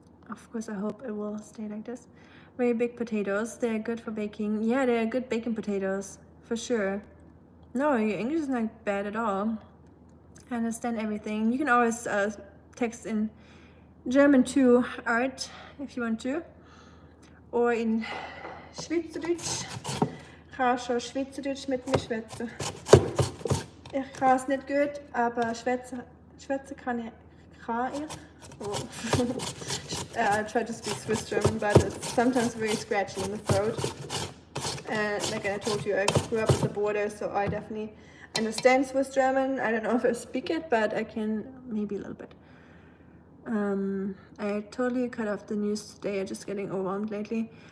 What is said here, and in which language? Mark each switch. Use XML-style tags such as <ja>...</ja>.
<en>of course I hope it will stay like this. Very big potatoes, they're good for baking. Yeah, they're good baking potatoes, for sure. No, your English is not bad at all. I understand everything. You can always text in German too, Art, if you want to. Or in Schweizerdeutsch.</en> <de>Ga schon Schweizerdeutsch mit mir schwätzen. Ich kann es nicht gut, aber schwätzen kann ich. Oh.</de> <en>I try to speak Swiss German, but it's sometimes very scratchy in the throat. And like I told you, I grew up at the border, so I definitely understand Swiss German. I don't know if I speak it, but I can maybe a little bit. I totally cut off the news today. I'm just getting overwhelmed lately.</en>